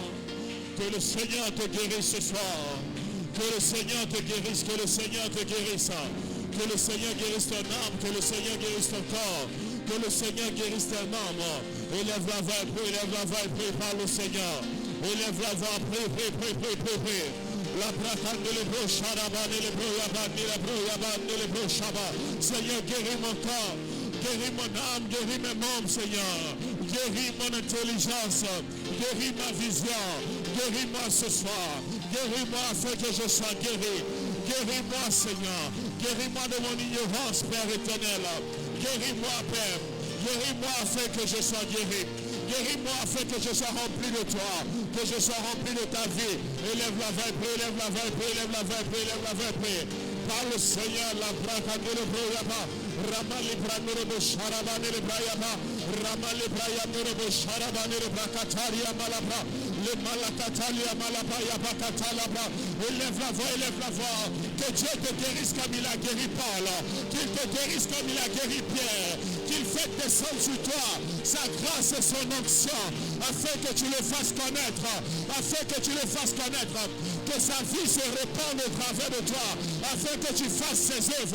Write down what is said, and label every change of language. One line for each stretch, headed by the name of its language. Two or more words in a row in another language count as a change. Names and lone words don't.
French: Que le Seigneur te guérisse ce soir. Que le Seigneur te guérisse, que le Seigneur te guérisse. Que le Seigneur guérisse ton âme, que le Seigneur guérisse ton corps. Que le Seigneur guérisse tes membres. Élève la voix et prie, élève la voix et prie. Parle au Seigneur. Élève la voix, prie. La pratique de l'ébro, Sharaban, de l'ébro, Yaban, de l'ébro, Yaban, de l'ébro, Shabbat. Seigneur, guéris mon corps, guéris mon âme, guéris mes membres, Seigneur. Guéris mon intelligence, guéris ma vision, guéris-moi ce soir. Guéris-moi afin que je sois guéri. Guéris-moi, Seigneur. Guéris-moi de mon ignorance, Père éternel. Guéris-moi, Père. Guéris-moi afin que je sois guéri. Guéris-moi afin que je sois rempli de toi, que je sois rempli de ta vie. Élève la voix et prie, élève la voix et prie, élève la voix et prie, élève la voix et prie. Par le Seigneur, la braque de l'Ebrayaba, Ramali Branurabo Sharaban et l'Ebrayaba, Ramali Brayanurabo Sharaban et l'Ebrakataria Malabra, le Malakatalia Malabra Yabakatalabra. Élève la voix, que Dieu te guérisse comme il a guéri Paul, qu'il te guérisse comme il a guéri Pierre, qu'il fait descendre sur toi sa grâce et son onction, afin que tu le fasses connaître, que sa vie se répande au travers de toi, afin que tu fasses ses œuvres.